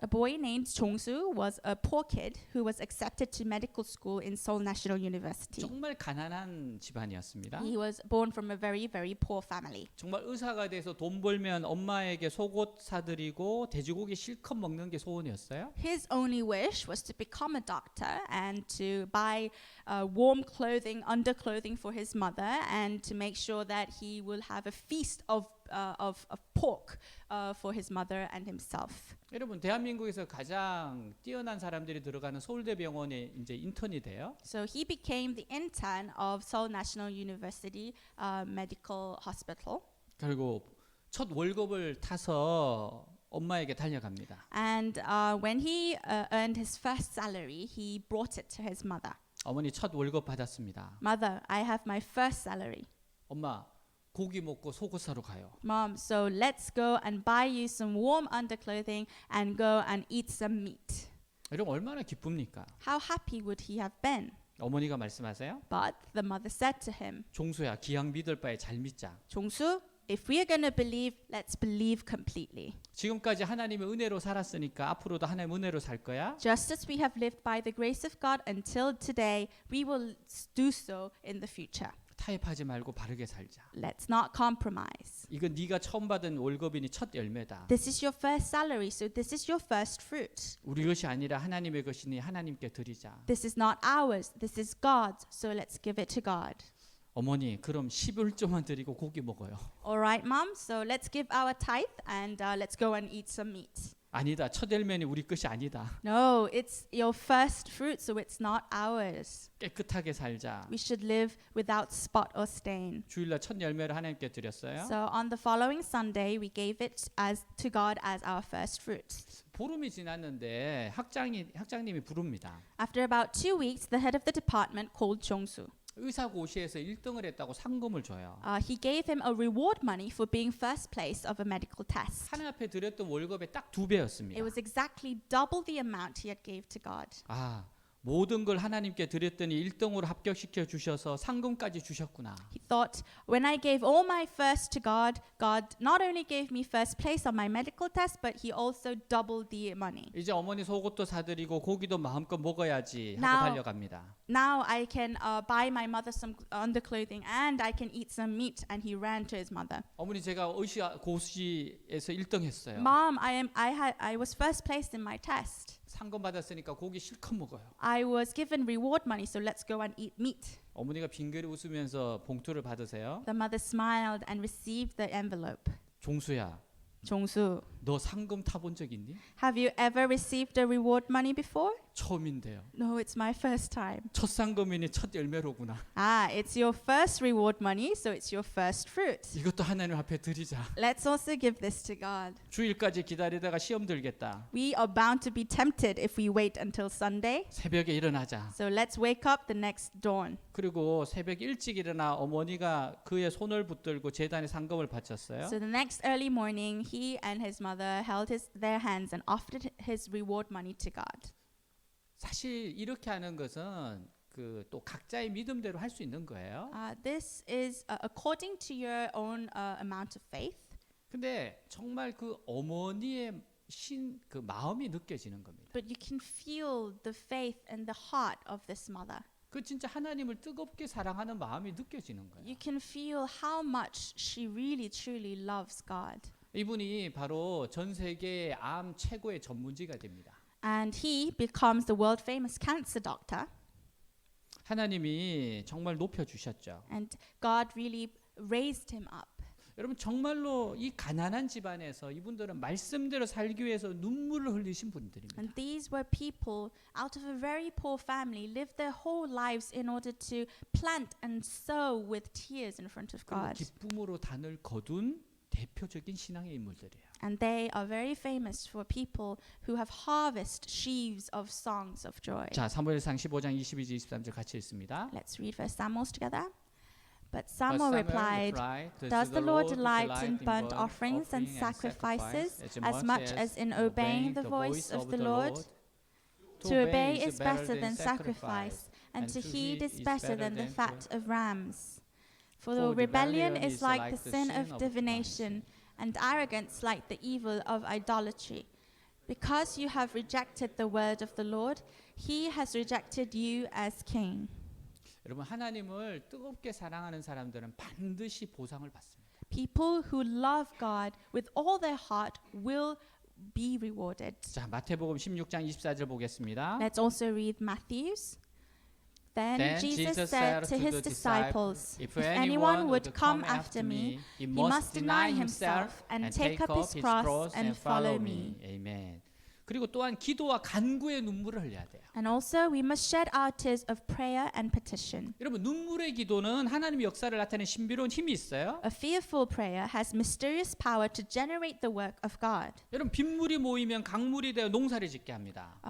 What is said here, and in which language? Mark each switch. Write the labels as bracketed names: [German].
[English] A boy named Chongsu was a poor kid who was accepted to medical school in Seoul National University. [Korean] 정말 가난한 집안이었습니다. [English] He was born from a very, very poor family. [Korean] 정말 의사가 돼서 돈 벌면 엄마에게 속옷 사드리고 돼지고기 실컷 먹는 게 소원이었어요. [English] His only wish was to become a doctor and to buy warm clothing, underclothing for his mother, and to make sure that he will have a feast of pork for his mother and himself. [Korean] 여러분 대한민국에서 가장 뛰어난 사람들이 들어가는 서울대병원에 이제 인턴이 돼요. [English] So he became the intern of Seoul National University Medical Hospital. [Korean] 그리고 첫 월급을 타서 엄마에게 달려갑니다. [English] And when he earned his first salary, he brought it to his mother. [Korean] 어머니 첫 월급 받았습니다. [English] Mother, I have my first salary. [Korean] 엄마 고기 먹고 속옷 사러 가요. [English] Mom, so let's go and buy you some warm underclothing and go and eat some meat. [Korean] 여러분 얼마나 기쁩니까? [English] How happy would he have been? [Korean] 어머니가 말씀하세요. [English] But the mother said to him, [Korean] 종수야 기왕 믿을 바에 잘 믿자. [English] Chongsu, if we are going to believe, let's believe completely. [Korean] 지금까지 하나님의 은혜로 살았으니까 앞으로도 하나님의 은혜로 살 거야. [English] Just as we have lived by the grace of God until today, we will do so in the future. [Korean] 타협하지 말고 바르게 살자. [English] Let's not compromise. [Korean] 이건 네가 처음 받은 월급이니 첫 열매다. [English] This is your first salary, so this is your first fruit. [Korean] 우리 것이 아니라 하나님의 것이니 하나님께 드리자. [English] This is not ours, this is God's, so let's give it to God. [Korean] 어머니 그럼 11조만 드리고 고기 먹어요. [English] All right, Mom, so let's give our tithe and let's go and eat some meat. [Korean] 아니다. 첫 열매는 우리 것이 아니다. [English] No, it's your first fruit, so it's not ours. [Korean] 깨끗하게 살자. [English] We should live without spot or stain. [Korean] 주일날 첫 열매를 하나님께 드렸어요. [English] So on the following Sunday, we gave it as to God as our first fruit. [Korean] 보름이 지났는데 학장님이 부릅니다. [English] After about 2 weeks, the head of the department called Chongsu. [Korean] 의사고시에서 1등을 했다고 상금을 줘요. [English] He gave him a reward money for being first place of a medical test. [Korean] 하나님 앞에 드렸던 월급의 딱 2배였습니다. [English] It was exactly double the amount he had gave to God. [Korean] 아, 모든 걸 하나님께 드렸더니 1등으로 합격시켜 주셔서 상금까지 주셨구나. [English] He thought, when I gave all my first to God, God not only gave me first place on my medical test, but he also doubled the money. [Korean] 이제 어머니 속옷도 사드리고 고기도 마음껏 먹어야지 하고 [English] Now- [Korean] 달려갑니다. [English] Now I can buy my mother some underclothing and I can eat some meat. And he ran to his mother. [Korean] 어머니 제가 고시에서 1등 했어요. [English] Mom, I was first placed in my test. [Korean] 상금 받았으니까 고기 실컷 먹어요. [English] I was given reward money, so let's go and eat meat. [Korean] 어머니가 빙그레 웃으면서 봉투를 받으세요. [English] The mother smiled and received the envelope. [Korean] 종수야, [English] Chongsu, [Korean] 너 상금 타본 적 있니? [English] have you ever received a reward money before? [Korean] 처음인데요. [English] No, it's my first time. [Korean] 첫 상금이니 첫 열매로구나. [English] It's your first reward money, so it's your first fruit. [Korean] 이것도 하나님 앞에 드리자. [English] Let's also give this to God. [Korean] 주일까지 기다리다가 시험 들겠다. [English] We are bound to be tempted if we wait until Sunday. [Korean] 새벽에 일어나자. [English] So let's wake up the next dawn. [Korean] 그리고 새벽 일찍 일어나 어머니가 그의 손을 붙들고 제단에 상금을 바쳤어요. [English] So the next early morning, he and his mother held their hands and offered his reward money to God. [Korean] 사실 이렇게 하는 것은 그 또 각자의 믿음대로 할 수 있는 거예요. [English] This is according to your own amount of faith. [Korean] 근데 정말 그 어머니의 그 마음이 느껴지는 겁니다. [English] But you can feel the faith and the heart of this mother. [Korean] 그 진짜 하나님을 뜨겁게 사랑하는 마음이 느껴지는 거예요. [English] You can feel how much she really truly loves God. [Korean] 이분이 바로 전 세계의 암 최고의 전문지가 됩니다. [English] And he becomes the world famous cancer doctor. [Korean] 하나님이 정말 높여 주셨죠. [English] And God really raised him up. [Korean] 여러분 정말로 이 가난한 집안에서 이분들은 말씀대로 살기 위해서 눈물을 흘리신 분들입니다. [English] And these were people out of a very poor family, lived their whole lives in order to plant and sow with tears in front of [Korean] 그리고 [English] God. [Korean] 기쁨으로 단을 거둔 대표적인 신앙의 인물들이에요. [English] And they are very famous for people who have harvested sheaves of songs of joy. [Korean] 자, 사무엘상 15장 22절 23절 같이 읽습니다. [English] Let's read First Samuel together. But Samuel replied, Does the Lord delight in burnt offerings and sacrifices as much as in obeying the voice of the Lord? To obey is better than sacrifice, and to heed is better than the fat of rams. For the rebellion is like the sin of divination, and arrogance like the evil of idolatry. Because you have rejected the word of the Lord, he has rejected you as king. [Korean] 여러분 하나님을 뜨겁게 사랑하는 사람들은 반드시 보상을 받습니다. [English] People who love God with all their heart will be rewarded. [Korean] 자, 마태복음 16장 24절 보겠습니다. [English] Let's also read Matthew's. Then Jesus said to his disciples, If anyone would come after me, he must deny himself and take up his cross and follow me. [Korean] 아멘. 그리고 또한 기도와 간구의 눈물을 흘려야 돼요. [English] And also we must shed our tears of prayer and petition. [Korean] 여러분 눈물의 기도는 하나님의 역사를 나타내는 신비로운 힘이 있어요. [English] A fearful prayer has mysterious power to generate the work of God. [Korean] 여러분 빗물이 모이면 강물이 되어 농사를 짓게 합니다.